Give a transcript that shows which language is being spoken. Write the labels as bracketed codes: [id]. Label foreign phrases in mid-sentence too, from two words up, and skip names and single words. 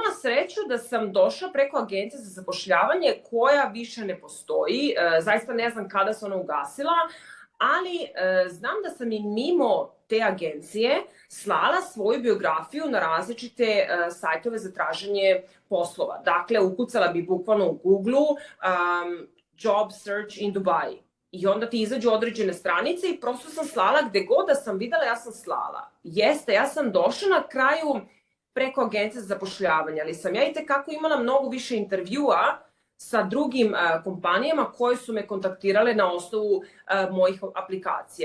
[sr] sreću da sam došla preko agencije za zapošljavanje koja više ne postoji. Zaista ne znam kada se ona ugasila, ali znam da sam i mimo te agencije slala svoju biografiju na različite sajtove za traženje poslova. Dakle, ukucala bi bukvalno u Google-u [en] job search in Dubai. [sr] I onda ti izađu određene stranice i prosto sam slala gde god da sam videla, ja sam slala. Jeste, ja sam došla na kraju preko agencije za zapošljavanje, ali sam ja i tekako imala mnogo više intervjua sa drugim kompanijama koje su me kontaktirale na osnovu mojih aplikacija.